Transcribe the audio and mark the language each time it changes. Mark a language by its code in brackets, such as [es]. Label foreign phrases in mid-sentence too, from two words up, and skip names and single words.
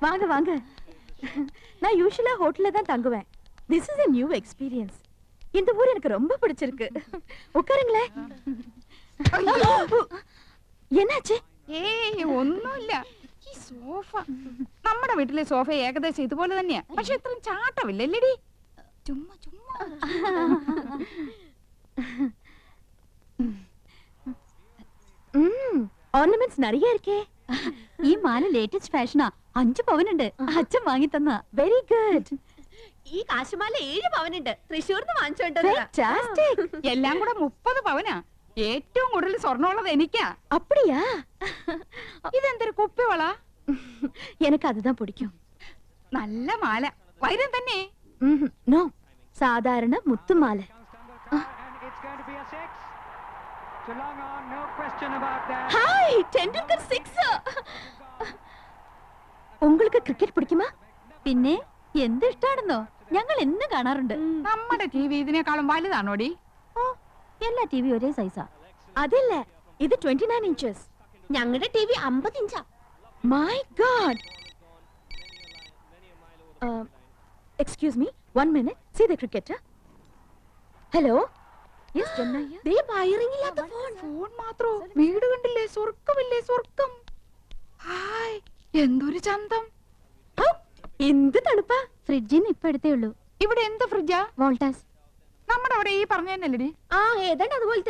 [ta] வாங்க வாங்க. நான் யூசுவலா ஹோட்டல்ல தான் தங்குவேன். [en] this is a new experience. [ta] இந்த ஊர் எனக்கு ரொம்ப பிடிச்சிருக்கு. உட்காருங்களே. എன்னாச்சு? [ml] ഏയ് ഒന്നുമില്ല. ഈ സോഫ നമ്മുടെ വീട്ടിലെ സോഫ ഏകദേശം ഇതുപോലെ തന്നെയാ. പക്ഷെ ഇത്രയും ചാട്ടമില്ലല്ലേടി. ചുമ്മാ ചുമ്മാ. [ta] ഓർണമെന്റ്സ് நிறைய இருக்கே. [ml] ഈ മാല ലേറ്റസ്റ്റ് ഫാഷനാ. 5 പവനുണ്ട്. അച്ഛൻ വാങ്ങി തന്ന. [en] very good. [ml] ഈ കാശുമാല 7 പവനുണ്ട്. തൃശ്ശൂർന്ന് വാങ്ങിച്ചോണ്ടത്. ഫാന്റാസ്റ്റിക്. എല്ലാം കൂടെ 30 പവനാ. ഏറ്റവും കൂടുതൽ സ്വർണ്ണമുള്ളത് എനിക്കാ. [ta] அப்படியா? [ml] ഇതെന്തൊരു കുപ്പിവള? [ta] எனக்கு அதுதான் பிடிக்கும். [ml] നല്ല മാല. വൈരം തന്നെ. നോ, സാധാരണ മുത്തുമാല. ഹായ്, ടെൻഡുൽക്കർ 6. உங்களுக்கு ക്രിക്കറ്റ് പിടിക്കുമാ? പിന്നെ എന്ത് ഇഷ്ടാണെന്നോ. ഞങ്ങൾ എന്നും കാണാറുണ്ട്. നമ്മുടെ ടിവി ഇതിനേക്കാളും വലുതാണോടി? എല്ലാ ടിവി ഒരേ സൈസാ. അതില്ല, ഇത് 29 inches. ഞങ്ങളുടെ ടിവി 50 ഇഞ്ചാ. [en] My God. Excuse me, 1 minute. See the cricketer. Hello. Yes, Janna here. [ml] ദേ വയറിംഗ് ഇല്ലാത്ത ഫോൺ. ഫോൺ മാത്രോ? വീട് കണ്ടില്ലേ? സ്വർഗമില്ലേ? സ്വർഗം. ഹായ്, എന്തൊരു ചന്തം. എന്ത് തണുപ്പാ. ഫ്രിഡ്ജിന് ഇപ്പൊ എടുത്തേ ഉള്ളൂ. ഇവിടെ എന്ത് ഫ്രിഡ്ജാ? വോൾട്ടാസ്. നമ്മുടെ അവിടെ ഈ പറഞ്ഞ തന്നെയല്ലേടി? ആ, ഏതാണ്ട് അതുപോലത്തെ.